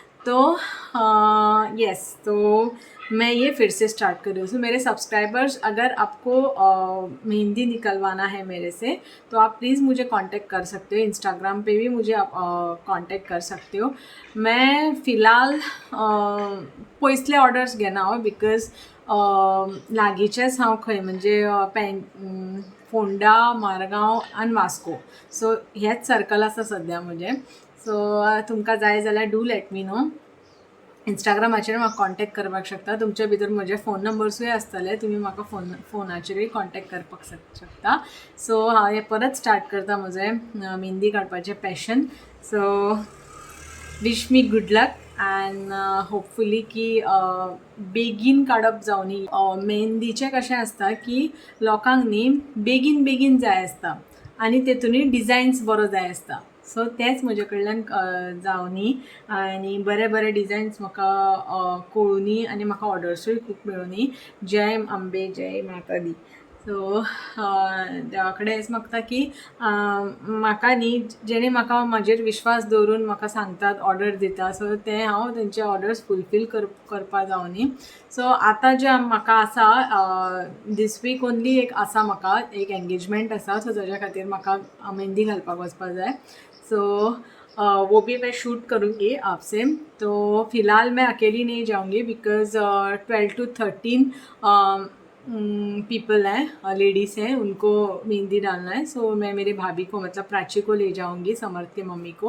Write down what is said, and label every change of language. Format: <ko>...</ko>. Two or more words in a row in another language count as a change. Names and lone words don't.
<hi>यस, तो मैं ये फिर से स्टार्ट कर रही हूँ। मेरे सब्सक्राइबर्स, अगर आपको मेहंदी निकलवाना है मेरे से तो आप प्लीज़ मुझे कांटेक्ट कर सकते हो। इंस्टाग्राम पे भी मुझे आप कांटेक्ट कर सकते हो। मैं फ़िलहाल</hi> <kok>पयसले ऑर्डर्स घेना बिकॉज लागींचेच हांव खंय म्हणजे फोंडा, मारगांव आनी वास्को, हेच सर्कल आसा सद्या म्हजें। तुमकां जाय जाल्यार</kok> <en>do let me know.</en> <kok>इंस्टाग्रामाचेर म्हाका कॉन्टॅक्ट करपाक शकता। तुमचे भितर म्हजे फोन नंबर्सूय आसतले, तुमी म्हाका फोनाचेरूय कॉन्टॅक्ट करपाक शकता। हांव हें परत स्टार्ट करता म्हजें मेहंदी काडपाचें पॅशन।</kok> <en>Wish me good luck and hopefully</en> <kok>की बेगीन काडप जावनी। मेहंदीचें कशें आसता की लोकांक न्ही बेगीन जाय आसता आनी तेतूनय डिझायन्स बरो जाय आसता। तेच म्हजे कडल्यान जावनी आनी बरे डिझायन्स म्हाका कळुनी आनी म्हाका ऑर्डर्सूय खूब मेळुनी।</kok> <hi>जय अंबे, जय माता दी।</hi> <kok>देवा कडेन हेच मागता की म्हाका न्ही जेणे म्हाका म्हाजेर विश्वास दवरून म्हाका सांगतात, ऑर्डर दिता, ते हांव तेंचे ऑर्डर्स फुलफील करपा जावनी। आतां जे म्हाका आसा</kok> <en>this week only</en> <kok>एक आसा, म्हाका एक एंगेजमेंट आसा, ताज्या खातीर म्हाका मेहंदी घालपाक वचपाक जाय।</kok> <hi>वो भी मैं शूट करूँगी आपसे। तो फ़िलहाल मैं अकेली नहीं जाऊँगी बिकॉज़ 12 to 13 पीपल हैं, लेडीज़ हैं, उनको मेहंदी डालना है। मैं मेरे भाभी को, मतलब प्राची को ले जाऊँगी, समर्थ के मम्मी को।</hi>